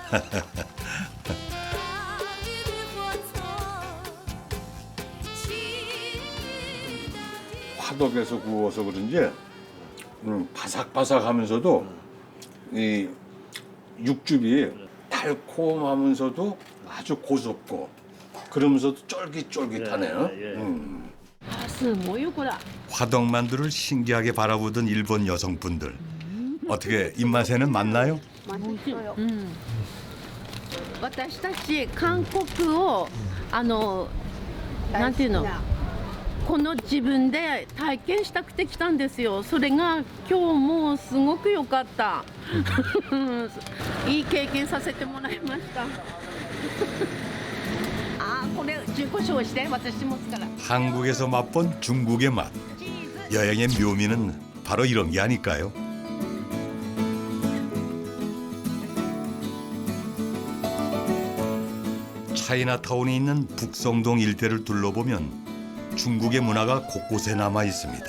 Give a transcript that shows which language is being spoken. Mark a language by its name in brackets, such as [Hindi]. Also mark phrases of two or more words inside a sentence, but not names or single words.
[Korean] 화덕에서 구워서 그런지 바삭바삭하면서도 이 육즙이 달콤하면서도 아주 고소고 그러면서도 쫄깃쫄깃하네요. 아, [Japanese] すごいよこれ。 [Korean] 화덕만두를 신기하게 바라보던 일본 여성분들. 어떻게 입맛에는 맞나요? [Japanese] 私たち韓国をなんていうのこの自分で体験したくて来たんですよ。それが今日もすごく良かった。いい経験させてもらいました。あーこれ自己紹して私持つから。 [Korean] 한국에서 맛본 중국의 맛. 여행의 묘미는 바로 이런 게 아닐까요? 차이나타운이 있는 북성동 일대를 둘러보면 중국의 문화가 곳곳에 남아 있습니다.